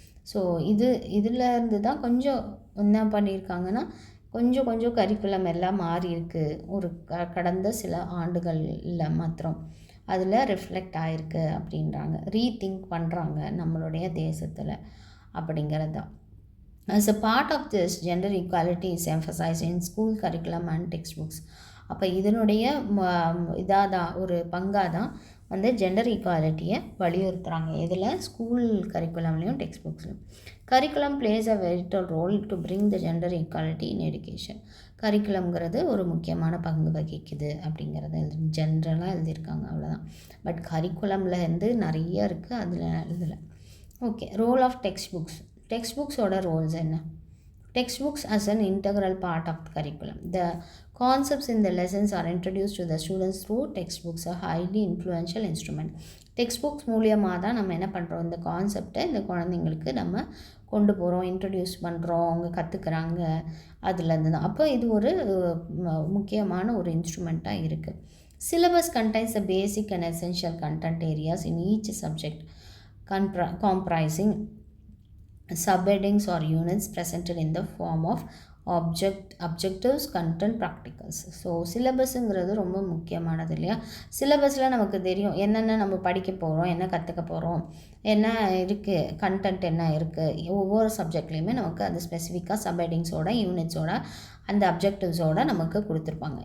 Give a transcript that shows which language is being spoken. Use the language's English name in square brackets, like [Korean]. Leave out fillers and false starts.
[Tamil] So இதில் இருந்து தான் கொஞ்சம் என்ன பண்ணியிருக்காங்கன்னா, கொஞ்சம் கரிக்குலம் எல்லாம் மாறி இருக்குது ஒரு கடந்த சில ஆண்டுகளில் மாத்திரம் அதில் ரிஃப்ளெக்ட் ஆகிருக்கு அப்படின்றாங்க, ரீதிங்க் பண்ணுறாங்க நம்மளுடைய தேசத்தில் அப்படிங்கிறது தான். [English] As a part of this, gender equality is emphasized in school curriculum and textbooks. [Tamil] அப்போ இதனுடைய இதாக தான், ஒரு பங்காக தான் வந்து ஜெண்டர் ஈக்குவாலிட்டியை வலியுறுத்துகிறாங்க. இதில் school கரிக்குலம்லேயும் text புக்ஸ்லையும். [English] Curriculum plays a vital role to bring the gender equality in education. [Tamil] கரிக்குலம்ங்கிறது ஒரு முக்கியமான பங்கு வகிக்குது அப்படிங்கிறத ஜென்ரலாக எழுதியிருக்காங்க, அவ்வளோதான். பட் கரிக்குலமில் இருந்து நிறைய இருக்குது அதில் இதில். Okay, [English] Role of text books. [Tamil] Text புக்ஸோட Rolle's என்ன? [English] Text books as an integral part of the curriculum. The concepts in the lessons are introduced to the students through textbooks, a highly influential instrument. [Tamil] Text books மூலியமாக தான் நம்ம என்ன பண்ணுறோம், இந்த கான்செப்டை இந்த குழந்தைங்களுக்கு நம்ம கொண்டு போகிறோம், இன்ட்ரடியூஸ் பண்ணுறோம், அவங்க கற்றுக்குறாங்க அதுலேருந்து தான். அப்போ இது ஒரு முக்கியமான ஒரு இன்ஸ்ட்ருமெண்ட்டாக இருக்குது. [English] Syllabus contains the basic and essential content areas in each subject comprising subheadings or units presented in the form of objectives, content, practicals. [Tamil] So சிலபஸுங்கிறது ரொம்ப முக்கியமானது இல்லையா. சிலபஸில் நமக்கு தெரியும் என்னென்ன நம்ம படிக்க போகிறோம், என்ன கற்றுக்க போகிறோம், என்ன இருக்குது, கண்டென்ட் என்ன இருக்குது. ஒவ்வொரு சப்ஜெக்ட்லேயுமே நமக்கு அது ஸ்பெசிஃபிக்காக சப்ஹெட்டிங்ஸோட, யூனிட்ஸோட, அந்த அப்ஜெக்டிவ்ஸோடு நமக்கு கொடுத்துருப்பாங்க.